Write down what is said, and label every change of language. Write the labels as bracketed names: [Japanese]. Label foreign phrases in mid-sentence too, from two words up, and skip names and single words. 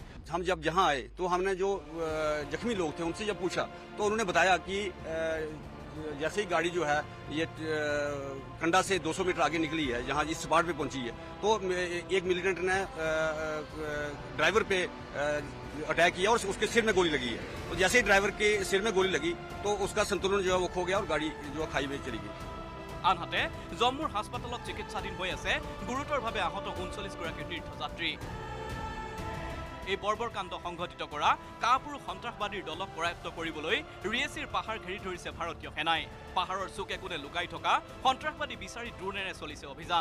[Hindi] हम जब यहाँ आए तो हमने जो जख्मी लोग थे उनसे जब पूछा तो उन्होंने बताया कि जैसे ही गाड़ी जो है ये कंडा से 200 मीटर आगे निकली है जहाँ इस स्पॉट पे पहुंची है तो एक मिलिटेंट ने ड्राइवर पे अटैक किया और उसके सिर में गोली लगी है। तो जैसे ही ड्राइवर के सिर में गोली लगी तो उसका संतुलन जो है वो खो गया और गाड़ी जो है खाई में चली गई। [Assamese] আনহাতে জম্মুৰ হাস্পাতালত চিকিৎসাধীন হৈ আছে গুৰুতৰভাৱে আহত 39 গৰাকী তীৰ্থযাত্ৰী। এই বৰ্বৰ কাণ্ড সংঘটিত কৰা কাপুৰুষ সন্ত্ৰাসবাদীৰ দলক কৰায়ত্ব কৰিবলৈ ৰিয়েছিৰ পাহাৰ ঘেৰি ধৰিছে ভাৰতীয় সেনাই। পাহাৰৰ চুকে কোণে লুকাই থকা সন্ত্ৰাসবাদী বিচাৰি ড্ৰোনেৰে চলিছে অভিযান।